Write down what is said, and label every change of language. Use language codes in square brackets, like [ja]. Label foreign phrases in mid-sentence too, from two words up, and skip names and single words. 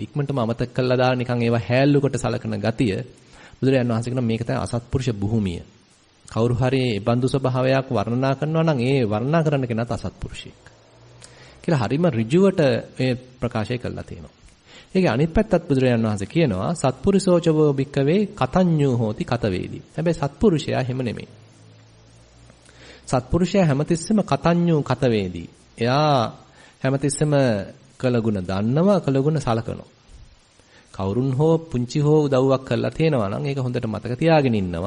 [si] ඉක්මනටම අමතක කළා දාලා නිකන් ඒවා හැල්ලු කොට සලකන ගතිය බුදුරජාණන් වහන්සේ කියන මේක තමයි අසත්පුරුෂ භූමිය. කවුරු හරි ඒ බඳු ස්වභාවයක් වර්ණනා කරනවා නම් ඒ වර්ණනා කරන්න කෙනාත් අසත්පුරුෂයෙක් කියලා හරිම ඍජුවට මේ ප්‍රකාශය කළා තියෙනවා. ඒකේ අනිත් පැත්තත් බුදුරජාණන් වහන්සේ කියනවා [pi] සත්පුරුෂෝචවෝ භික්කවේ කතඤ්ඤෝ හෝති කතවේදී. [si] හැබැයි සත්පුරුෂයා හැම නෙමෙයි. සත්පුරුෂයා හැමතිස්සෙම [pi] කතඤ්ඤෝ කතවේදී. [si] එයා හැමතිස්සෙම කළගුණ දන්නවා, කළගුණ සලකනවා. කවුරුන් හෝ පුංචි හෝ උදව්වක් කරලා තියෙනවා නම් ඒක හොඳට මතක තියාගෙන ඉන්නවා.